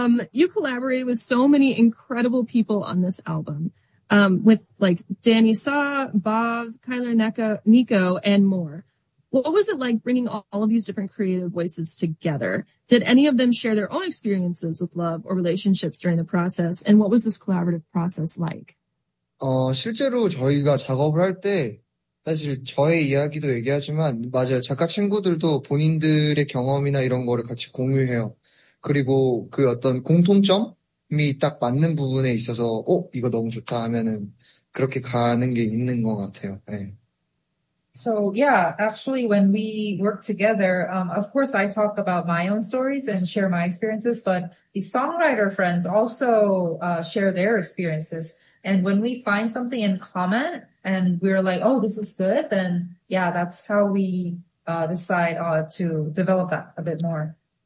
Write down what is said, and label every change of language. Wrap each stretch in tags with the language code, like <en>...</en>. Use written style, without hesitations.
<en>You collaborated with so many incredible people on this album. With like Danny Saw, Bob, Kyler Nico, and more. What was it like bringing all of these different creative voices together? Did any of them share their own experiences with love or relationships during the process? And what was this collaborative process like?</en> <ko>실제로 저희가 작업을 할 때, 사실 저의 이야기도 얘기하지만, 맞아요. 작가 친구들도 본인들의 경험이나 이런 거를 같이 공유해요. 그리고 그 어떤 공통점? 이미 딱 맞는 부분에 있어서 이거 너무 좋다 하면은 그렇게 가는 게 있는 것 같아요. 네.</ko> <en>So yeah, actually when we work together, of course I talk about my own stories and share my experiences, but the songwriter friends also share their experiences. And when we find something in common and we're like, oh, this is good, then yeah, that's how we decide to develop that a bit more.</en>